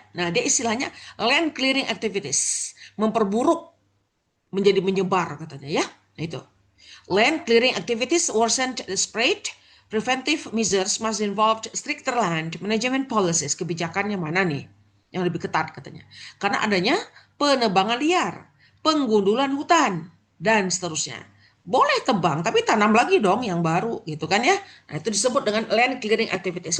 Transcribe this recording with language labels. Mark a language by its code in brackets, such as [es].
[id] Nah, dia istilahnya [en] land clearing activities, [id] memperburuk menjadi menyebar katanya, ya. Nah, itu. [en] Land clearing activities worsen the spread. Preventive measures must involve stricter land management policies. [id] Kebijakannya mana nih yang lebih ketat katanya? Karena adanya penebangan liar, penggundulan hutan, dan seterusnya. Boleh tebang, tapi tanam lagi dong yang baru, gitu kan, ya. Nah, itu disebut dengan [en] land clearing activities.